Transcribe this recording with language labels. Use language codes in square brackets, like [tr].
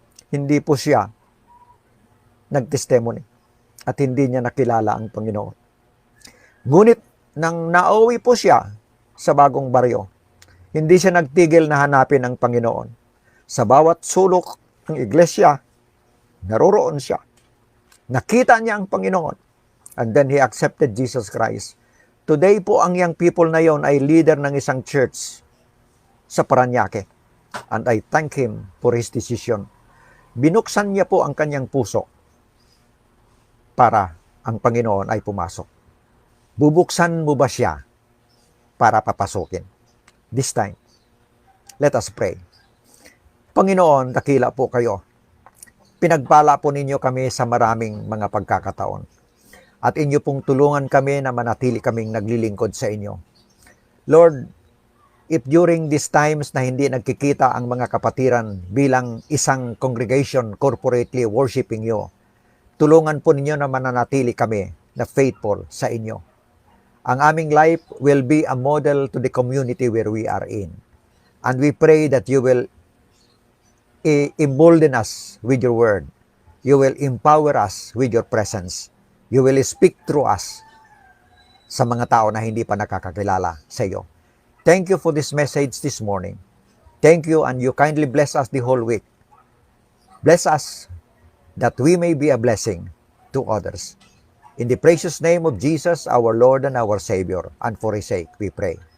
[tl] Hindi po siya nagtestimony. At hindi niya nakilala ang Panginoon. Ngunit nang nauwi po siya, sa bagong baryo. Hindi siya nagtigil na hanapin ang Panginoon. Sa bawat sulok ng iglesia, naroroon siya. Nakita niya ang Panginoon. [en] And then he accepted Jesus Christ. [tl] Today po, ang young people na yon ay leader ng isang church sa Parañaque. [en] And I thank him for his decision. [tl] Binuksan niya po ang kanyang puso para ang Panginoon ay pumasok. Bubuksan mo ba siya para papasukin? [en] This time, let us pray. [tl] Panginoon, dakila po kayo. Pinagpala po ninyo kami sa maraming mga pagkakataon. At inyo pong tulungan kami na manatili kaming naglilingkod sa inyo. Lord, [en] if during these times [tl] na hindi nagkikita ang mga kapatiran bilang isang congregation [en] corporately worshiping you, [tl] tulungan po ninyo na mananatili kami na faithful sa inyo. Ang aming [en] life will be a model to the community where we are in. And we pray that you will embolden us with your word. You will empower us with your presence. You will speak through us [tl] sa mga tao na hindi pa nakakakilala sa iyo. [en] Thank you for this message this morning. Thank you, and you kindly bless us the whole week. Bless us that we may be a blessing to others. In the precious name of Jesus, our Lord and our Savior, and for His sake we pray.